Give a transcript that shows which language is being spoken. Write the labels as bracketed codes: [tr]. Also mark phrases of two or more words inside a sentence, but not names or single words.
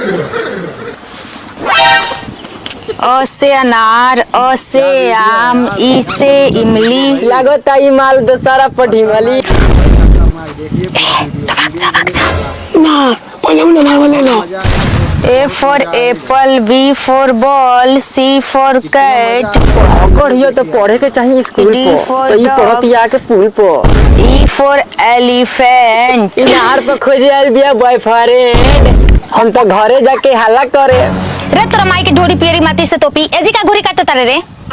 [bho] अ से अनार, अ से आम, ई से इमली, लागत ई माल दशहरा पढ़ीमली। [en] A for apple, B for ball, C for cat, [bho] पढ़ियो तो पढ़े के चाहिए स्कूल [en] D [bho] पर, [en] for [bho] तो ई [en] dog, [bho] पढ़ती आके पुल पर। [en] E for elephant. [bho] इनार पर खोजे आइल बिया बॉयफ्रेंड, हम तो घरे जाके हल्ला करे। रे तोरा माई के ढोरी पियरी माटी से टोपी एजी का घोरी काटत तारे रे।